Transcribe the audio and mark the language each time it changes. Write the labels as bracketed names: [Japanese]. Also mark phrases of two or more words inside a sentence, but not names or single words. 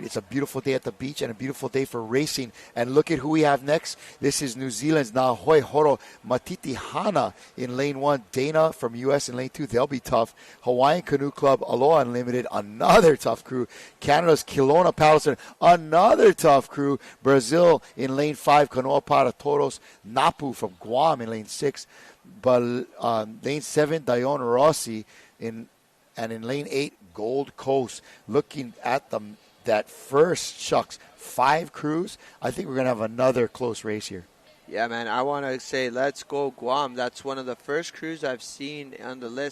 [English] It's a beautiful day at the beach and a beautiful day for racing. And look at who we have next. This is New Zealand's Nahoi Horo Matiti Hana in lane 1. Dana from U.S. in lane 2. They'll be tough. Hawaiian Canoe Club, Aloha Unlimited, another tough crew. Canada's Kelowna Paddleson, another tough crew. Brazil in lane 5. Kanoa Para Toros. Napu from Guam in lane 6. But lane 7, Dion Rossi and in lane 8, Gold Coast. Looking at that first, 5 crews, I think we're going to have another close race here. Yeah, man, I want to say let's go Guam. That's one of the first crews I've seen on the list.